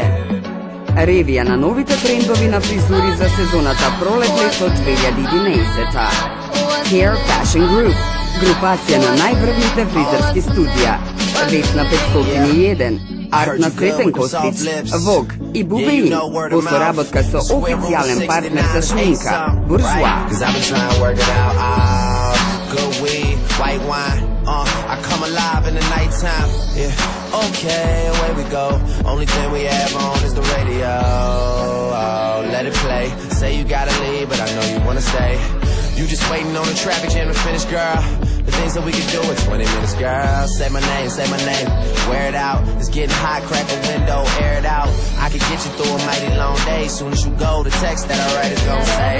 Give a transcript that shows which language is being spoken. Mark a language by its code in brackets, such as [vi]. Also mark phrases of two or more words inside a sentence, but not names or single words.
[mk] Ревија на новите трендови на фризури за сезоната Пролет-лето 2011. Hair Fashion Group, групација на најврвните фризерски студија. Весна 501, Арт на Сретен Костич, Вог и Бубеин, во соработка со официјален партнер за шминка, Буржуа. [en] Good weed, white wine, I come alive in the nighttime, yeah, okay, away we go, only thing we have on is the radio, oh, let it play, say you gotta leave, but I know you wanna stay, you just waiting on the traffic jam to finish, girl, the things that we can do in 20 minutes, girl, say my name, wear it out, it's getting hot, crack a window, air it out, I can get you through a mighty long day, soon as you go, the text that I write is gonna say,